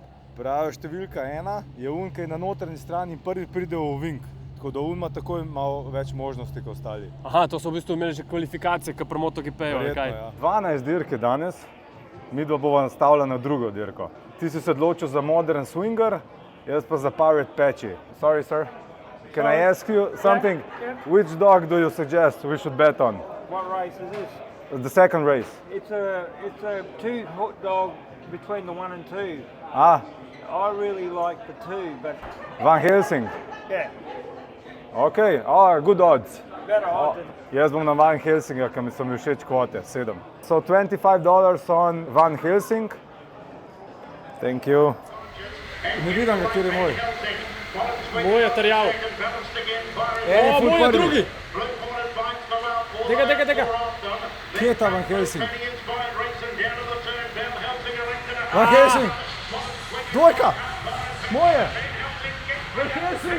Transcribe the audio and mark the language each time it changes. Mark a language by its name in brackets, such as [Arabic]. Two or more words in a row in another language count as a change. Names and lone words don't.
[Slovenian] Pravi številka 1 je un, ki je na notranji strani in prvi pride v ovink. Tako da ima takoj malo več možnosti kot ostali. Aha, to so v bistvu imeli že kvalifikacije, ki pri MotoGP-ju, ali kaj? Ja. 12 dirk je danes, midva bova nastavila na drugo dirko. Ti si se odločil za Modern Swinger, jaz pa za Pirate Patchy. [English] Sorry, sir. Can I ask you something? Yeah. Which dog do you suggest we should bet on? What race is this? The second race. It's a two dog between the 1 and 2. Ah. I really like the 2, but... Van Helsing? Yeah. Okay, good odds. [Slovenian] Jaz bom na Van Helsinga, ker mi so mi všeč kvote, 7. [English] So $25 on Van Helsing. Thank you. [Slovenian] Ne vidim, kjer je moj. Moj je trjav. Moj je drugi. Tega. Kje je ta Van Helsing? Van Helsing! Dvojka! Moje! Van Helsing!